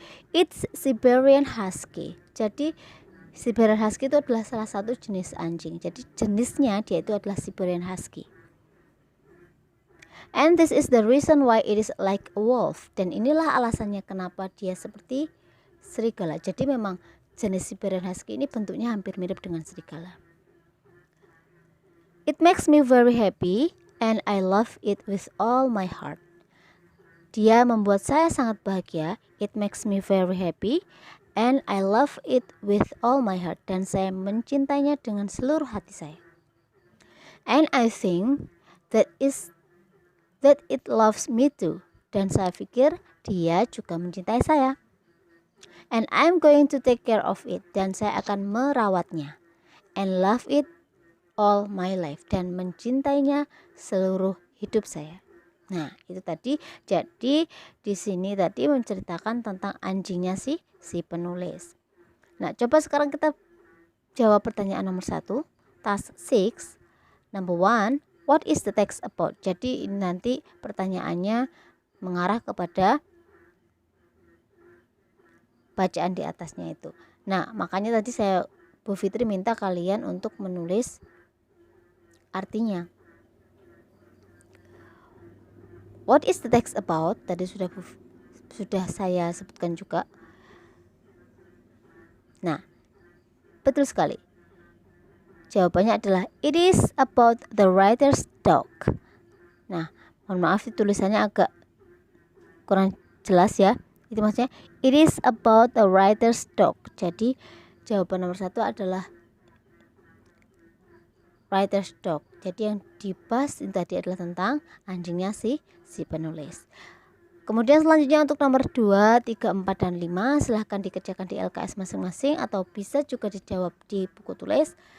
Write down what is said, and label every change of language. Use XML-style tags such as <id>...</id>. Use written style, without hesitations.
<en>It's Siberian Husky,</en> <id>jadi Siberian Husky itu adalah salah satu jenis anjing, jadi jenisnya dia itu adalah Siberian Husky.</id> <en>And this is the reason why it is like a wolf,</en> <id>dan inilah alasannya kenapa dia seperti serigala. Jadi memang jenis Siberian Husky ini bentuknya hampir mirip dengan serigala.</id> <en>It makes me very happy and I love it with all my heart.</en> <id>Dia membuat saya sangat bahagia.</id> <en>It makes me very happy and I love it with all my heart.</en> <id>Dan saya mencintainya dengan seluruh hati saya.</id> <en>And I think that it loves me too.</en> <id>Dan saya pikir dia juga mencintai saya.</id> <en>And I'm going to take care of it.</en> <id>Dan saya akan merawatnya.</id> <en>And love it all my life.</en> <id>Dan mencintainya seluruh hidup saya. Nah, itu tadi. Jadi di sini tadi menceritakan tentang anjingnya si penulis. Nah, coba sekarang kita jawab pertanyaan nomor 1.</id> <en>Task 6. Number 1. What is the text about?</en> <id>Jadi ini nanti pertanyaannya mengarah kepada bacaan di atasnya itu. Nah, makanya tadi Bu Fitri minta kalian untuk menulis artinya.</id> <en>What is the text about?</en> <id>Tadi sudah saya sebutkan juga. Nah, betul sekali. Jawabannya adalah</id> <en>it is about the writer's dog.</en> <id>Nah, mohon maaf tulisannya agak kurang jelas ya. Itu maksudnya</id> <en>it is about the writer's dog.</en> <id>Jadi jawaban nomor 1 adalah writer's dog. Jadi yang dibahas tadi adalah tentang anjingnya si penulis. Kemudian selanjutnya untuk nomor 2, 3, 4, dan 5 silahkan dikerjakan di LKS masing-masing atau bisa juga dijawab di buku tulis.</id>